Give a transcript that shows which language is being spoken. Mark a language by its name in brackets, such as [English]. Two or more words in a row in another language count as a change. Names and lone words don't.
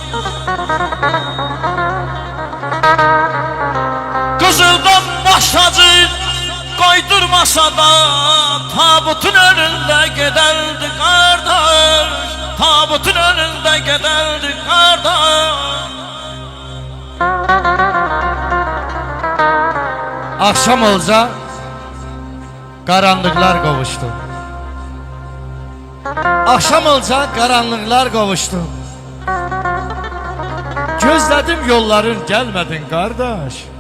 [Azerbaijani] Qızıldan baş tacı koydurmasa da tabutun önündə gedərdi qardaş. Tabutun önündə gedərdi qardaş. [Turkish] Akşam olsa karanlıklar kavuştu. Akşam olsa karanlıklar kavuştu. Gözledim yolların gelmedin kardeş.